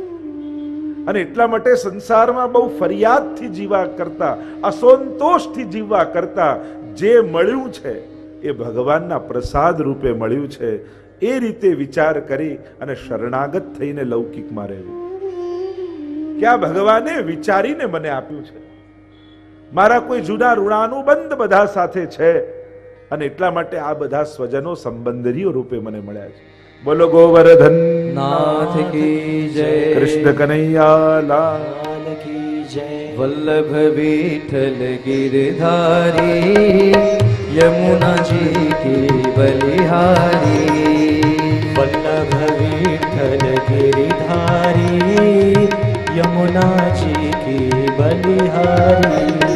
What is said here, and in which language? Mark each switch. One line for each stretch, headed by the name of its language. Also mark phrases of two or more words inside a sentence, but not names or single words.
Gujarati: અને એટલા માટે સંસારમાં બહુ ફરિયાદથી જીવા કરતા, અસંતોષથી જીવવા કરતા જે મળ્યું છે એ ભગવાનના પ્રસાદ રૂપે મળ્યું છે, એ રીતે વિચાર કરી અને શરણાગત થઈને લૌકિકમાં રહેવું કે આ ભગવાને વિચારીને મને આપ્યું છે. મારા કોઈ જૂના ઋણાનુબંધ બધા સાથે છે અને એટલા માટે આ બધા સ્વજનો સંબંધીઓ રૂપે મને મળ્યા છે. બોલો ગોવર્ધન
Hindi: नाथ की जय,
Gujarati: કૃષ્ણ કનૈયા લાલ
Hindi: की जय. वल्लभ विठल गिरधारी यमुना जी की बलिहारी. वल्लभ विठल गिरिधारी यमुना जी की बलिहारी.